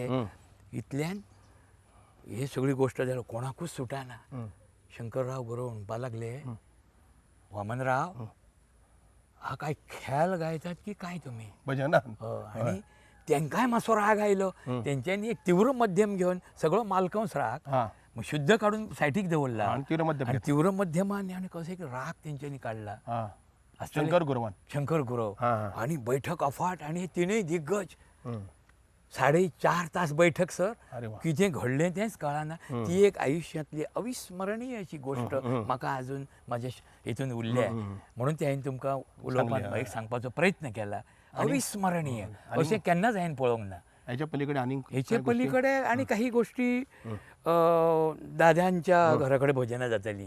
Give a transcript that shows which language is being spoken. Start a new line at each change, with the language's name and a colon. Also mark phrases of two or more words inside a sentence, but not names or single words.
Konkani: इतल्यान हे सगळी गोश्ट जालो कोणाकूच सुटाना.
Marathi: शंकरराव गुरव
Konkani: म्हणपा लागले,
Marathi: वामनराव हा काय ख्याल गायतात की काय तुम्ही?
Konkani: भजनान आणि तांकांय मातसो राग आयलो. तेंच्यांनी एक तीव्र मध्यम घेवन सगळो मालकंस राग हा मग शुद्ध काढून सायटीक दवरला आणि तीव्र मध्यम आणि तीव्र मध्यमान आणि कसं एक राग तेंच्यांनी काढला. हा आसतलें. शंकर गुरवान शंकर गुरव हा, हा. आणि बैठक अफाट आणि हे तिनूय दिग्गज 4.5 तास बैठक सर. अरे वा. कितें घडलें तेंच कळना. ती एक आयुश्यांतली अविस्मरणीय अशी गोश्ट म्हाका अजून म्हाज्या हितून उरल्या. म्हणून ते हांवें तुमकां उलोवपाक एक सांगपाचो प्रयत्न केला. अविस्मरणीय अशें केन्नाच हांवें पळोवंक ना.
Marathi: ह्याच्या पलीकडे आणि हेचे पलीकडे आणि काही गोष्टी दाद्यांच्या घराकडे भजनां जातालीं.